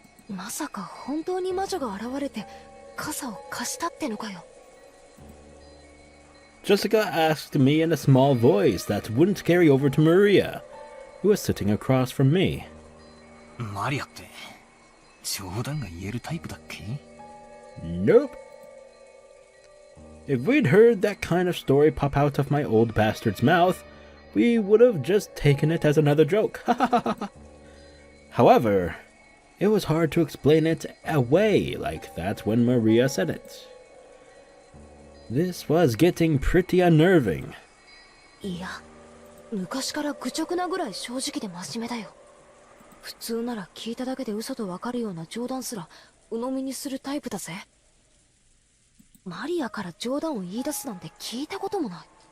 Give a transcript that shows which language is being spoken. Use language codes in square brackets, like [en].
[ja] まさか本当に魔女が現れて傘を貸したってのかよ。 [en] Jessica asked me in a small voice that wouldn't carry over to Maria, who was sitting across from me. [ja] マリアって冗談が言えるタイプだっけ？ [en] Nope. If we'd heard that kind of story pop out of my old bastard's mouth, we would have just taken it as another joke. However, it was hard to explain it away like that when Maria said it. This was getting pretty unnerving. [ja] いや、昔から愚直なぐらい正直で真面目だよ。普通なら聞いただけで嘘とわかるような冗談すら鵜呑みにするタイプだぜ。マリアから冗談を言い出すなんて聞いたこともない。